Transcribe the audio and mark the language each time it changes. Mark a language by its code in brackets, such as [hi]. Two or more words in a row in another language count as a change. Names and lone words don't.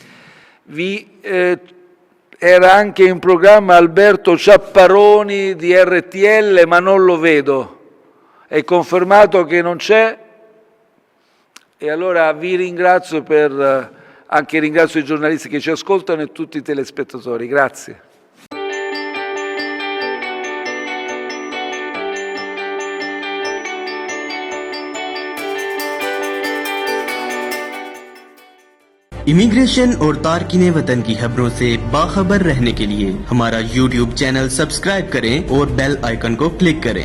[it] Era anche in programma Alberto Ciapparoni di RTL, ma non lo vedo. È confermato che non c'è? E allora vi ringrazio anche ringrazio i giornalisti che ci ascoltano e tutti i telespettatori. Grazie. [ur] امیگریشن اور تارکین وطن کی خبروں سے باخبر رہنے کے لیے ہمارا YouTube چینل سبسکرائب کریں اور بیل آئیکن کو کلک کریں.